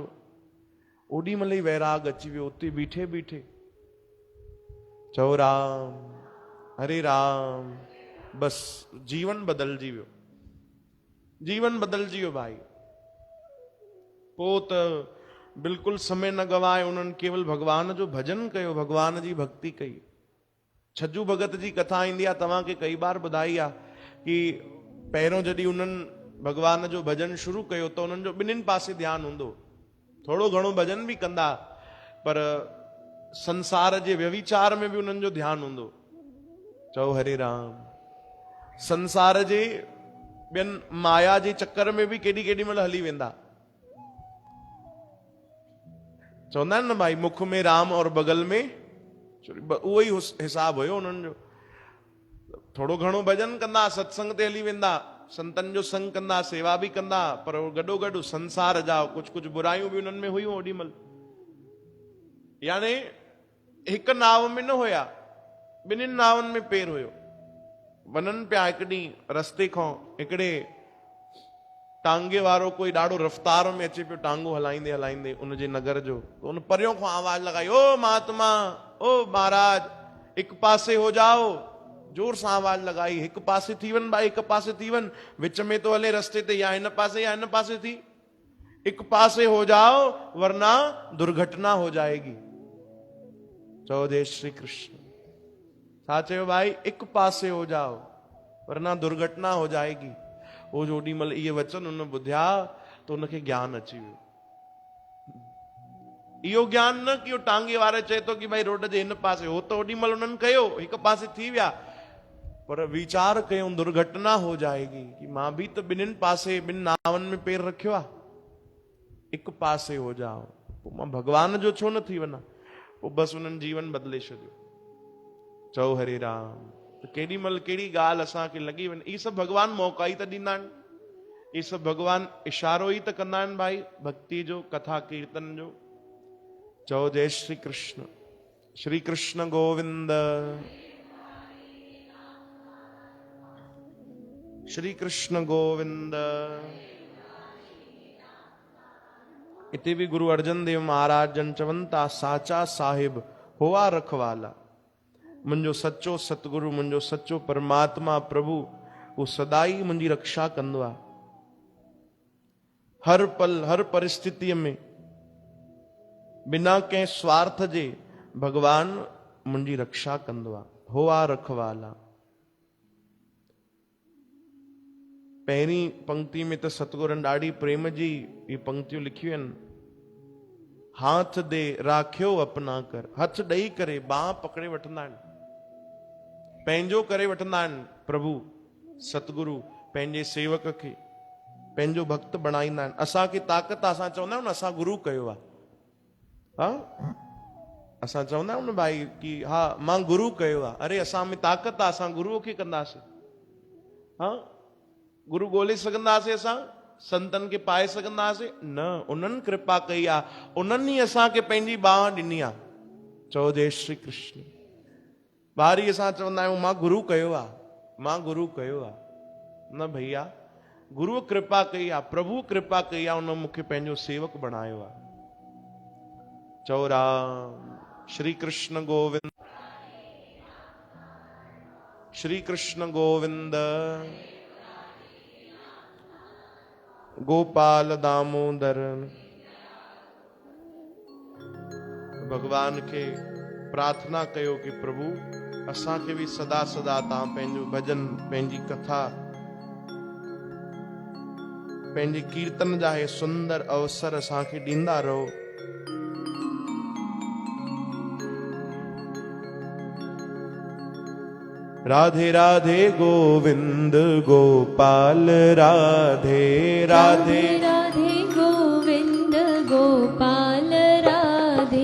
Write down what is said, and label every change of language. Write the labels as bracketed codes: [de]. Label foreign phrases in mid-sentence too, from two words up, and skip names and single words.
[sd] ओॾी महिल ई वैराग अची वियो उते बीठे बीठे। चओ राम, हरे राम। बस जीवन बदलजी वियो, जीवन बदलजी वियो भाई। पोइ त बिल्कुलु समय न गवाए उन्हनि केवल भगवान जो भजन कयो, भगवान जी भक्ति कई। छज्जू भगत जी कथा ईंदी आहे, तव्हांखे कई बार ॿुधाई आहे कि पहिरियों जॾहिं उन्हनि भगवान जो भजन शुरू कयो त उन्हनि जो ॿिन्हिनि पासे ध्यानु हूंदो। थोरो घणो भजन बि कंदा, पर संसार जे व्यभिचार में बि उन्हनि जो ध्यानु हूंदो। चओ हरे राम। संसार जे ॿियनि माया जे चक्कर में बि केॾी महिल हली वेंदा। चवंदा आहिनि न भाई, [hi] मुख में राम और बगल में चोरी। [sd] उहो ई हिसाब हुयो उन्हनि जो। थोरो घणो भजन कंदा, सत्संग ते हली वेंदा, संतन जो संग कंदा, सेवा बि कंदा, पर गॾो संसार जा कुछ बुराइयूं बि उन्हनि में हुयूं ओॾी महिल। यानी हिकु नाव में न हुया, ॿिन्हिनि नावनि में पेर हुयो। वञनि पिया हिकु ॾींहुं रस्ते खां, हिकिड़े टांगे वारो कोई ॾाढो रफ़्तार में अचे पियो, टांगो हलाईंदे हलाईंदे उनजे नगर जो। तो उन परियों खां आवाज लॻाई, ओ महात्मा, ओ महाराज, हिकु [hi] पासे हो जाओ। [sd] जोर सां आवाज लॻाई, हिकु पासे थी वञ भाई, हिकु पासे थी वञ। विच में तो हले रस्ते ते, या हिन पासे थी। [hi] हिकु पासे हो जाओ वरना दुर्घटना हो जाएगी। [sd] चओ जय श्री कृष्ण। छा चयो भाई? [hi] हिकु पासे हो जाओ वरना दुर्घटना हो जाएगी। [sd] वो जोॾी महिल इहे वचन उन ॿुधिया त उनखे ज्ञान अची वियो। इहो ज्ञान न कि टांगे वारे चए थो कि भाई रोड जे हिन पासे, हो त ओॾी महिल उन्हनि कयो, हिकु पासे थी विया, पर वीचार कयूं [hi] दुर्घटना हो जाएगी। [sd] कि मां बि त ॿिन्हिनि पासे, ॿिनि नावनि में पेर रखियो आहे। हिकु [hi] पासे हो जाओ, [sd] पोइ मां भगवान जो छो न थी वञा। पोइ बसि उन्हनि जीवन बदिले छॾियो। चओ हरे राम। त केॾी महिल कहिड़ी ॻाल्हि असांखे लॻी वञे, इहे सभु भगवान मौक़ा ई त ॾींदा आहिनि। इहे सभु भगवान इशारो ई त कंदा आहिनि भाई, भक्ति जो, कथा कीर्तन जो। चओ जय श्री कृष्ण। श्री कृष्ण गोविंद, श्री कृष्ण गोविंद। इते भी गुरु अर्जन देव महाराज जन चवनि था, [pa] ਸਾਚਾ ਸਾਹਿਬ ਹੋਆ ਰਖਵਾਲਾ। [sd] मुंहिंजो सच्चो सतगुरु, मुंहिंजो सच्चो परमात्मा प्रभु, वो सदाई मुंहिंजी रक्षा कंदो आहे। हर पल, हर परिस्थितीअ में, बिना कंहिं स्वार्थ जे भगवान मुंहिंजी रक्षा कंदो आहे। [pa] ਹੋਆ ਰਖਵਾਲਾ। [sd] पहिरीं पंक्ति में त सतगुरनि ॾाढी प्रेम जी ये पंक्तियूं लिखियूं आहिनि। [pa] ਹਾਥ ਦੇ ਰਾਖਿਓ ਅਪਨਾ ਕਰ। [sd] हथ ॾेई करे बाह पकड़े वठंदा आहिनि, पंहिंजो करे वठंदा आहिनि। प्रभु सतगुरु पंहिंजे सेवक खे पंहिंजो भक्त बणाईंदा आहिनि। असांखे ताक़त, असां चवंदा आहियूं न असां गुरु कयो आहे। हा, असां चवंदा आहियूं न भाई कि हा मां गुरु कयो आहे। अरे असां में ताक़त आहे, असां गुरुअ खे कंदासीं। हा, गुरु ॻोल्हे सघंदासीं, असां संतन खे पाए सघंदासीं? न, उन्हनि कृपा कई आहे, उन्हनि ई असांखे पंहिंजी बाह ॾिनी आहे। चओ जय श्री कृष्ण। बारी असां चवंदा आहियूं मां गुरु कयो आहे, मां गुरु कयो आहे। न भैया, गुरु कृपा कई आहे, प्रभु कृपा कई आहे, उन मूंखे पंहिंजो सेवक बणायो आहे। चओ राम। श्री कृष्ण गोविंद, श्री कृष्ण गोविंद। गोपाल दामोदर। भगवान खे प्रार्थना कयो कि प्रभु असांखे भी सदा सदा तव्हां पंहिंजो भजन, पंहिंजी कथा, पंहिंजे कीर्तन जा हे सुंदर अवसर असांखे ॾींदा रहो। राधे राधे गोविंद गोपाल राधे राधे राधे गोविंद गोपाल राधे